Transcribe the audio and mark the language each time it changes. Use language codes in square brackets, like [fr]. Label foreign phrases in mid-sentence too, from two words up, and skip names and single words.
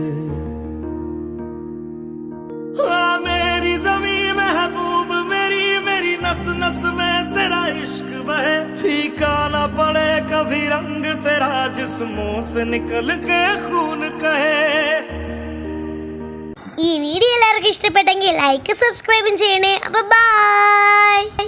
[hi] मेरी ज़मीं महबूब मेरी मेरी नस नस में तेरा इश्क बहे फीका ना पड़े कभी रंग तेरा जिस्मों से निकल के खून कहे. [ml] ഈ വീഡിയോ എല്ലാവർക്കും ഇഷ്ടപ്പെട്ടെങ്കിൽ [en] like subscribe [ml] ചെയ്യണേ. അപ്പോൾ ബൈ.